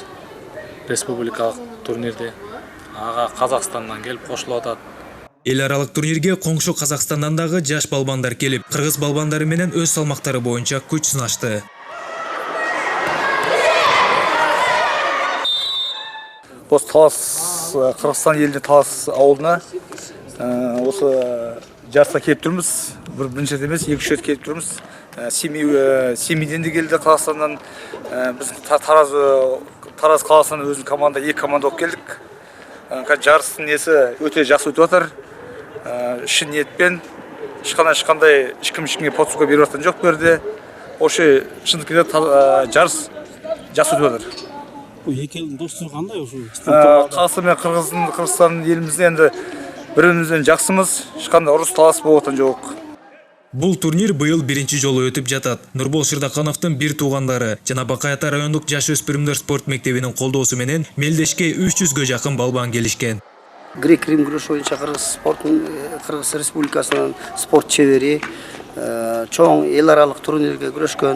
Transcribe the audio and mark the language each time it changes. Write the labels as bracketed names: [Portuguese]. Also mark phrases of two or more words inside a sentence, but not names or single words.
[Kyrgyz] Республикалык турнирди. Ага Казакстандан келип кошулуп атат. Эл аралык турнирге коңшу Казакстандан дагы жаш балбандар келип, кыргыз балбандары менен өз салмактары боюнча күч сынашты. [Kazakh] Осы Талас, Кыргызстан елінде Талас ауылына осы жарысқа келіп тұрмыз. Бірінші рет емес, екі-үш рет келіп тұрмыз. Семейден де келді Қазақстаннан. Біз Тараз қаласынан өзінің команда, екі команда болып келдік. Жарыстың несі өте жақсы өтіп жатыр. Шын ниетпен ешқандай ешкімге потсуға беріп жатқан жоқ берді. Осы шындықта жарыс жақсы өтіп жатыр. Екі елдің достығы қандай осы? Қазақстан мен Қырғызстан елімізде енді бірімізден жақсымыз, ешқандай ұрыс талас болып жатқан жоқ. [Kyrgyz] Бул турнир быйыл биринчи жолу өтүп жатат. Нурбол Шырдакановдун бир туугандары жана Бакай Ата райондук жаш өспүрүмдөр спорт мектебинин колдоосу менен Мелдешке 300гө жакын балбан келишкен. Грек-рим күрөш боюнча Кыргыз Республикасынын спорт чебери чоң эл аралык турнирге күрөшкөн.